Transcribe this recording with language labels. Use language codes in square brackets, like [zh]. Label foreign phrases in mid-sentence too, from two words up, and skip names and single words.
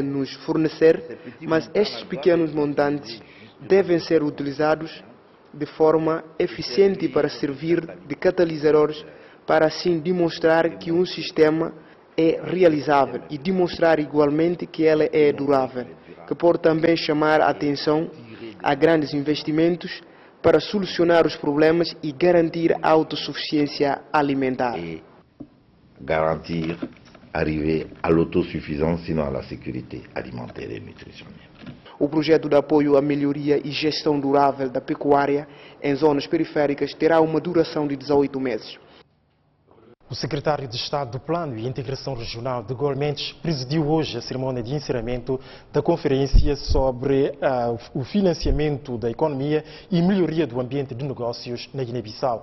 [pt] nos fornecer, mas estes pequenos montantes devem ser utilizados de forma eficiente para servir de catalisadores, para assim demonstrar que um sistema é realizável e demonstrar igualmente que ela é durável, que pode também chamar a atenção a grandes investimentos para solucionar os problemas e garantir a autossuficiência alimentar. Garantir, [fr] arriver à l'autosuffisance, sinon à la sécurité alimentaire et nutritionnelle. [pt] O projeto de apoio à melhoria e gestão durável da pecuária em zonas periféricas terá uma duração de 18 meses. O secretário de Estado do Plano e Integração Regional de Gol Mendes presidiu hoje a cerimônia de encerramento da conferência sobre o financiamento da economia e melhoria do ambiente de negócios na Guiné-Bissau.